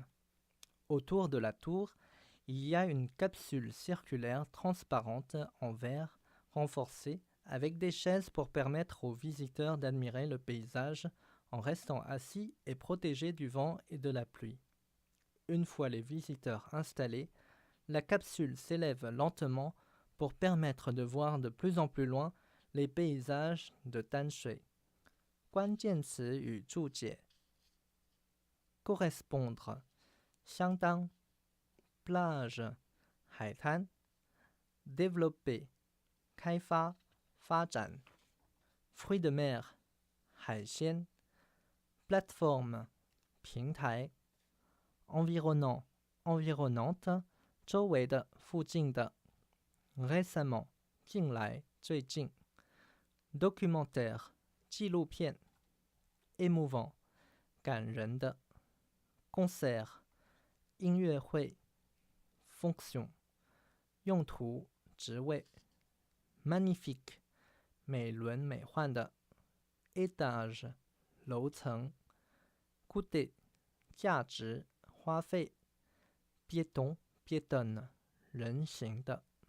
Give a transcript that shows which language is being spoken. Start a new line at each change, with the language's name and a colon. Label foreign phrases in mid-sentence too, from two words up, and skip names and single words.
French: Autour de la tour, il y a une capsule circulaire transparente en verre renforcée avec des chaises pour permettre aux visiteurs d'admirer le paysage en restant assis et protégés du vent et de la pluie. Une fois les visiteurs installés, la capsule s'élève lentement pour permettre de voir de plus en plus loin les paysages de Tanshui.
Chinese: 关键词与注解 correspondre 相当 plage 海滩 développer 开发发展
French: fruits de mer 海鲜 plateforme 平台 environnant environnante 周围的
Chinese: 附近的 récemment 近来最近 documentaire 纪录片 émouvant 感人的 concert 音乐会 fonction 用途职位 magnifique 美轮美奂的 étage 楼层 coûter 价值花费
French: piéton piétonne
Chinese: 人行的